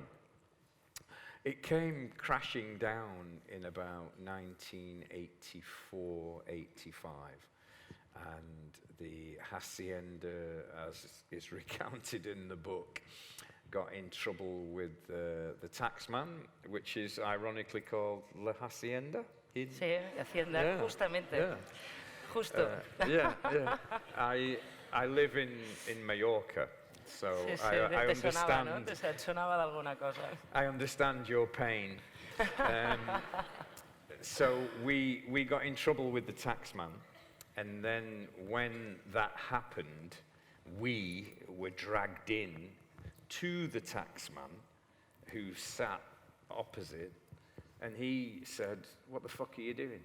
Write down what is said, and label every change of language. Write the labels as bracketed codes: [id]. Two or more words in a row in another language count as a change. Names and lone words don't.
[en] It came crashing down in about 1984, 85, and the Haçienda, as is recounted in the book, got in trouble with the taxman, which is ironically called La Haçienda. [es] Sí, Hacienda, justamente. Justo. [en] I live in Mallorca. So I understand. [ca] Sonava d'alguna cosa. [en] I understand your pain. So we got in trouble with the taxman, And then when that happened, we were dragged in to the taxman who sat opposite, and he said, "What the fuck are you doing?"